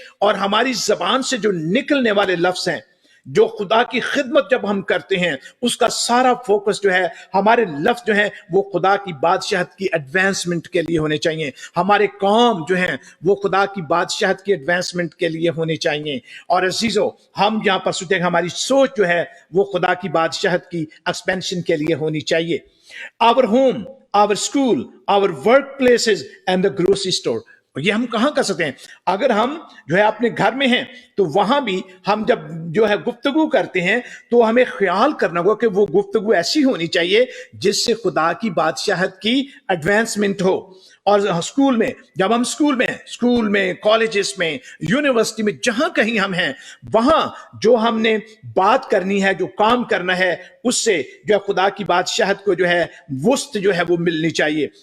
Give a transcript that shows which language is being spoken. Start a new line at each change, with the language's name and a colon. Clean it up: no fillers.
Urdu: اور ہماری زبان سے جو نکلنے والے لفظ ہیں, جو خدا کی خدمت جب ہم کرتے ہیں, اس کا سارا فوکس جو ہے, ہمارے لفظ جو ہیں وہ خدا کی بادشاہت کی ایڈوانسمنٹ کے لیے ہونے چاہیے. ہمارے کام جو ہیں وہ خدا کی بادشاہت کی ایڈوانسمنٹ کے لیے ہونے چاہیے. اور عزیزو ہم یہاں پر سوچتے ہیں کہ ہماری سوچ جو ہے وہ خدا کی بادشاہت کی ایکسپینشن کے لیے ہونی چاہیے.
English: Our home, our school, our workplaces and the grocery store.
Urdu: یہ ہم کہاں کر سکتے ہیں؟ اگر ہم جو ہے اپنے گھر میں ہیں تو وہاں بھی ہم جب جو ہے گفتگو کرتے ہیں تو ہمیں خیال کرنا ہوگا کہ وہ گفتگو ایسی ہونی چاہیے جس سے خدا کی بادشاہت کی ایڈوانسمنٹ ہو. اور اسکول میں جب ہم اسکول میں کالجز میں یونیورسٹی میں جہاں کہیں ہم ہیں, وہاں جو ہم نے بات کرنی ہے, جو کام کرنا ہے, اس سے جو ہے خدا کی بادشاہت کو جو ہے وسط جو ہے وہ ملنی چاہیے.